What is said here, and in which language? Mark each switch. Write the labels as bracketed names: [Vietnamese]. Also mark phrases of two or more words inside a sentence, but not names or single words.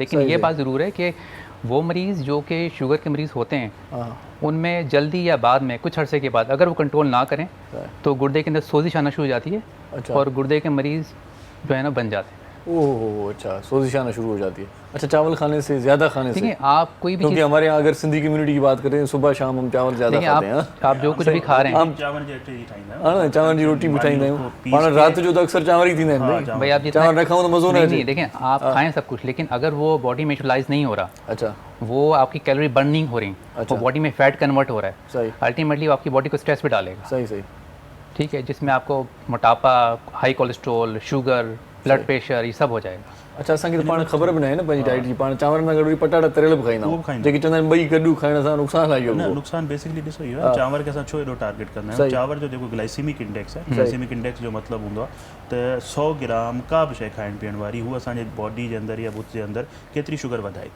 [Urdu] لیکن یہ بات ضرور ہے کہ وہ مریض جو کہ شوگر کے مریض ہوتے ہیں ان میں جلدی یا بعد میں کچھ عرصے کے بعد اگر وہ کنٹرول نہ کریں تو گردے کے اندر سوزش آنا شروع ہو جاتی ہے. اچھا. اور گردے کے مریض جو ہے نا بن جاتے ہیں. اوہ اچھا، سوزش آنا شروع ہو جاتی ہے۔ اچھا، چاول کھانے سے، زیادہ کھانے سے? دیکھیے آپ کوئی بھی, کیونکہ ہمارے یہاں اگر سندھی کمیونٹی کی بات کریں صبح شام ہم چاول زیادہ کھاتے ہیں. آپ جو کچھ بھی کھا رہے ہیں, ہاں چاول کی روٹی بھی [Sindhi] ठाहींदा आहियूं पाण, रात जो तो अक्सर चावल ही थींदा आहिनि [Urdu] بھائی۔ آپ [Sindhi] चावल न खाऊं तो मज़ो न अचे। [Urdu] دیکھیں آپ کھائیں سب کچھ، لیکن اگر وہ باڈی میں یوٹیلائز نہیں ہو رہا, اچھا, وہ آپ کی [English] calorie burn [Urdu] نہیں ہو رہی، وہ باڈی میں [English] fat convert [Urdu] ہو رہا ہے, صحیح, الٹیمیٹلی وہ آپ کی باڈی کو اسٹریس پے ڈالے گا. صحیح صحیح, ٹھیک ہے، جس میں آپ کو موٹاپا, [English] high cholesterol, [Urdu] شوگر, [English] blood pressure, [Urdu] یہ سب ہو جائے گا. اچھا, [Sindhi] असांखे त पाण ख़बर बि न आहे न पंहिंजी डाइट जी। पाण चांवर में गॾु पटाटा तरियल बि खाईंदा आहियूं, जेके चवंदा आहिनि ॿई गॾु खाइण सां नुक़सानु आहे। न नुक़सानु बेसिकली ॾिसो इहो आहे, चांवर खे असां छो एॾो टारगेट कंदा आहियूं। चांवर जो जेको [English] glycemic index [Sindhi] आहे, [English] glycemic index [Sindhi] जो मतिलबु हूंदो आहे त 100 ग्राम का बि शइ खाइण पीअण वारी हूअ असांजे बॉडी जे अंदरि या बुत जे अंदरि केतिरी शुगर वधाए थी।